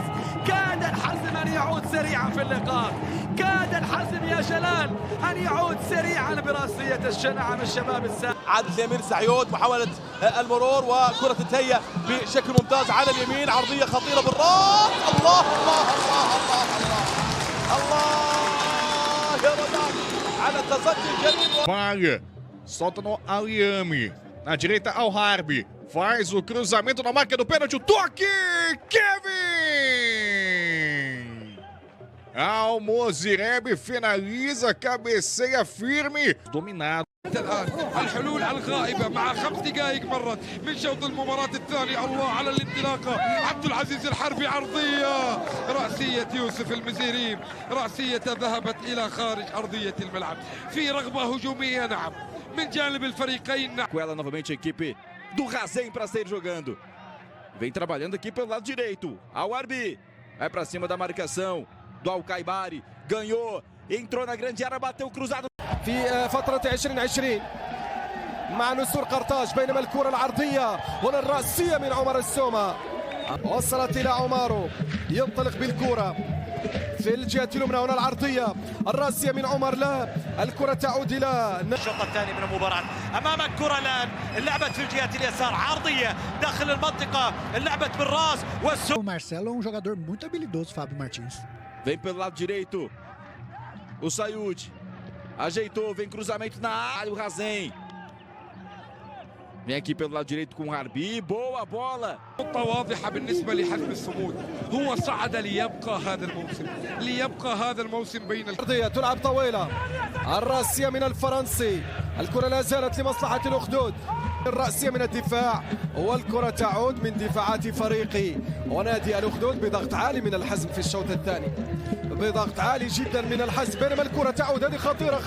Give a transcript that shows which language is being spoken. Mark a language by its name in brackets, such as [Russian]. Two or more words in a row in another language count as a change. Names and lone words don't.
[Arabic] كاد الحزم ان يعود سريعا في اللقاء، كاد الحزم يا جلال ان يعود سريعا براسيه الشنعه من الشباب السابق. عادل الامير سعيود، محاوله المرور وكره تتهيأ بشكل ممتاز على اليمين، عرضيه خطيره بالراس، الله الله الله الله الله الله يا رجال على التصدي الجميل. [Portuguese] Falha, solta no Aliame, na direita ao Harbi, faz o cruzamento na marca do pênalti, o toque, Kevin! Almozireb finaliza, cabeceia firme, dominado. [Arabic] الآن الحلول الغائبة مع 5 دقائق مرت من شوط المباراة الثاني. الله على الانطلاقة، عبد العزيز الحربي، عرضية رأسية يوسف المزيري، رأسية ذهبت إلى خارج أرضية الملعب في رغبة هجومية نعم من جانب الفريقين. [Portuguese] Com ela novamente a equipe do Razen para sair jogando. Vem trabalhando aqui pelo lado direito. Al Arbi vai para cima da marcação do Alcaibari, ganhou, entrou na grande área, bateu cruzado. [Arabic] في فترة 2020 مع نسور قرطاج، بينما الكرة العرضية هنا الرأسية من عمر السومة وصلت إلى عمارو، ينطلق بالكرة في الجهة اليمنى، هنا العرضية الرأسية من عمر، لا الكرة تعود إلى الشوط الثاني من المباراة. أمام الكرة الآن لعبت في الجهة اليسار، عرضية داخل المنطقة، لعبت بالراس [Portuguese] O Marcelo é um jogador muito habilidoso, Fábio Martins. Vem pelo lado direito o Sayud, ajeitou, vem cruzamento na área, o Razen. Vem aqui pelo lado direito com o Harbi, boa bola. [Arabic] نقطة واضحة بالنسبة لحزم الصمود، هو صعد ليبقى هذا الموسم، ليبقى هذا الموسم بين الأرضية. تلعب طويلة، الرأسية من الفرنسي، الكرة لا زالت لمصلحة الأخدود، الرأسية من الدفاع والكرة تعود من دفاعات فريقي ونادي الأخدود بضغط عالي من الحزم في الشوط الثاني، بضغط عالي جدا من الحزم، بينما الكرة تعود، هذه خطيرة